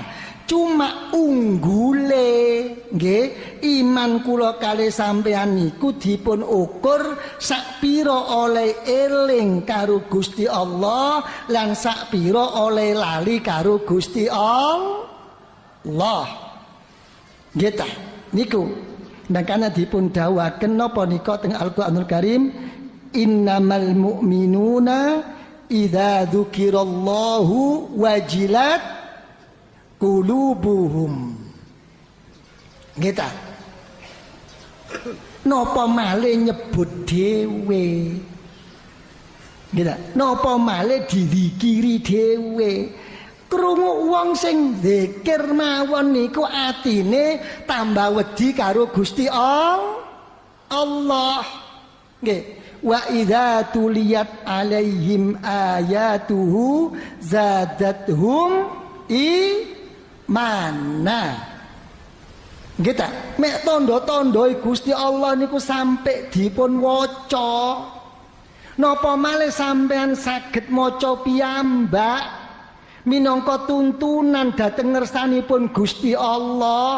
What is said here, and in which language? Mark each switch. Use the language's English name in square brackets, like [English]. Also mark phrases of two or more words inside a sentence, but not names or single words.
[Javanese] Cuma unggule nggih iman kula kalih sampeyan niku dipun ukur sakpira oleh eling karo Gusti Allah lan sakpira oleh lali karo Gusti Allah. Nggih ta niku makanya dipun dawuhaken napa nika teng Al-Qur'anul Karim [Arabic] innamal mu'minuna idza dzukirallahu wajilat qulubuhum. [Javanese] Nggih ta? Napa malih nyebut dhewe. Nggih ta? Napa malih dizikiri dhewe. Krungu wong sing zikir mawon niku atine tambah wedi karo Gusti Allah. Nggih. [Arabic] Wa idza tuliyat alaihim ayatuhu zadathum [Javanese] mana nggih ta mek tanda-tanda Gusti Allah niku sampai dipun waca napa malih sampean saged maca piyambak minangka tuntunan dhateng ngersanipun Gusti Allah.